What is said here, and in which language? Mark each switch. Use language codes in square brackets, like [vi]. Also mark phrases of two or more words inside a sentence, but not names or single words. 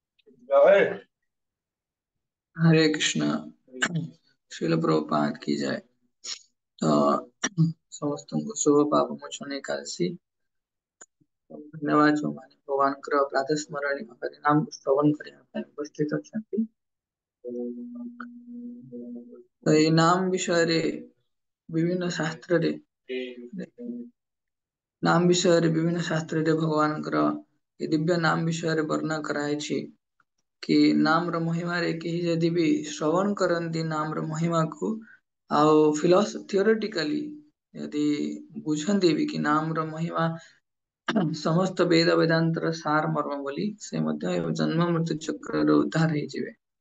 [hi] हरे कृष्ण। श्रील प्रभुपाद की जय। [or] तो ସମସ୍ତଙ୍କୁ ଶୁଭ ପାପ ମୋଚନ ଏକାଦଶୀ ଧନ୍ୟବାଦ ଯେଉଁମାନେ ଭଗବାନଙ୍କର ପ୍ରାତଃ ସ୍ମରଣୀୟ ହରିନାମ ଶ୍ରବଣ କରିବା ପାଇଁ ଉପସ୍ଥିତ ଅଛନ୍ତି। ତ ଏଇ ନାମ ବିଷୟରେ ବିଭିନ୍ନ ଶାସ୍ତ୍ରରେ ନାମ ବିଷୟରେ ବିଭିନ୍ନ ଶାସ୍ତ୍ରରେ ଭଗବାନଙ୍କର ଏ ଦିବ୍ୟ ନାମ ବିଷୟରେ ବର୍ଣ୍ଣନା କରାଯାଇଛି कि नाम ର ମହିମାରେ କେହି ଯଦି ବି ଶ୍ରବଣ କରନ୍ତି ନାମ ର ମହିମାକୁ ଆଉ ଥିଓରିଟିକାଲି ଯଦି ବୁଝନ୍ତି ବି କି ନାମ ର ମହିମା ସମସ୍ତ ବେଦ ବେଦାନ୍ତର ସାର ମର୍ମ ବୋଲି ସେ ମଧ୍ୟ ଜନ୍ମ ମୃତ୍ୟୁ ଚକ୍ରରୁ ଉଦ୍ଧାର ହେଇଯିବେ।